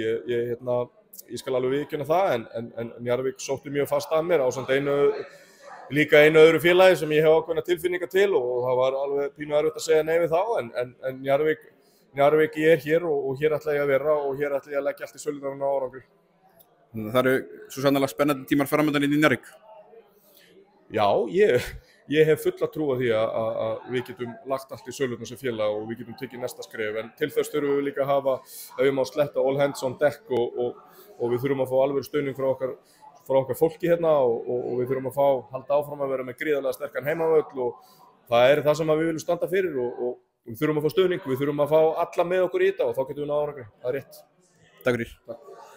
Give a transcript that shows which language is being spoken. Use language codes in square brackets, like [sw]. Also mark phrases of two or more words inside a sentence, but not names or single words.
[is] Ég skal alveg viðurkenna það, en Njarðvík sótti mjög fast að mér ásamt líka einu öðru félagi sem ég hef ákveðna tilfinningar til og það var alveg pínu erfitt að segja nei við þá, en Njarðvík ég hér og hér ætla ég að vera og hér ætla ég að leggja allt í sölunum á árangri. Það eru svo sannarlega spennandi tímar framöndan í Njarðvík. Já, ég hef fulla trú á því að við getum lagt allt í sölunum sem félag og við getum tekið næsta skref, en til þess þurfum við líka að hafa að við má sletta [en] all hands on deck [is] og við þurfum að fá alveg stuðning frá okkar fólki hérna og við þurfum að halda áfram að vera með gríðarlega sterkan heimavöll og það það sem við viljum standa fyrir og við þurfum að fá stuðning, við þurfum að fá alla með okkur í þetta og þá getum við náð árangri. Það rétt. Takk fyrir.